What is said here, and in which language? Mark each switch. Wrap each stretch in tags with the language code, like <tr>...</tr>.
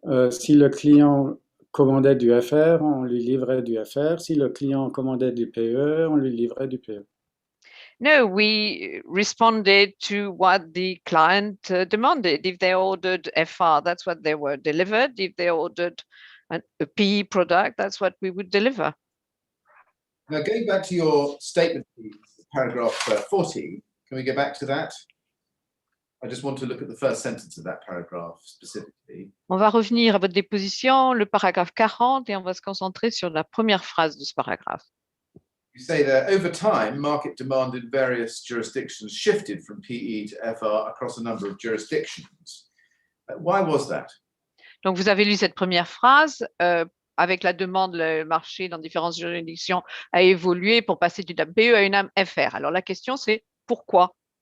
<fr>Si le client commandait du FR, on lui livrait du FR. Si le client commandait du PE, on lui livrait du PE.</fr> <en>No, we responded to what the client demanded. If they ordered FR, that's what they were delivered. If they ordered a PE product, that's what we would deliver. Now, going back to your statement, paragraph 40, can we go back to that? I just want to look at the first sentence of that paragraph specifically.</en> <fr>On va revenir à votre déposition, le paragraphe 40, et on va se concentrer sur la première phrase de ce paragraphe.</fr> <en>You say that over time, market demand in various jurisdictions shifted from PE to FR across a number of jurisdictions. Why was that?</en> <fr>Donc, vous avez lu cette première phrase. Avec la demande, le marché dans différentes juridictions a évolué pour passer d'une âme PE à une âme FR. Alors, la question, c'est pourquoi?</fr>